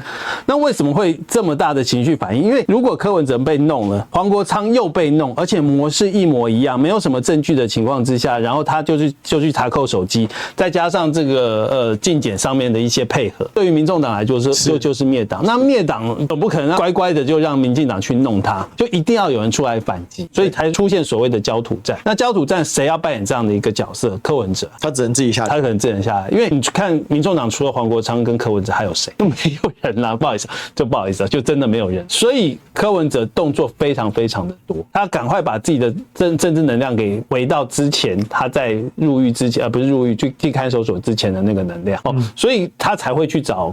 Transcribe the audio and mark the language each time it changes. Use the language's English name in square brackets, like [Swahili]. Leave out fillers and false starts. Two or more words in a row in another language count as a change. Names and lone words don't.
[Chinese] 那為什麼會這麼大的情緒反應？因為如果柯文哲被弄了，黃國昌又被弄，而且模式一模一樣，沒有什麼證據的情況之下，然後他就去查扣手機，再加上這個進檢上面的一些配合，對於民眾黨來說就是滅黨。那滅黨總不可能乖乖的就讓民進黨去弄他，就一定要有人出來反擊，所以才出現所謂的焦土戰。那焦土戰誰要扮演這樣的一個角色？柯文哲，他只能自己下來，他可能自己下來，因為你看民眾黨除了黄國昌跟柯文哲，還有誰？都沒有人啦，不好意思，就真的沒有人。所以柯文哲動作非常非常的多，他趕快把自己的政治能量給回到之前他在入獄之前，不是入獄去看守所之前的那個能量，所以他才會去找。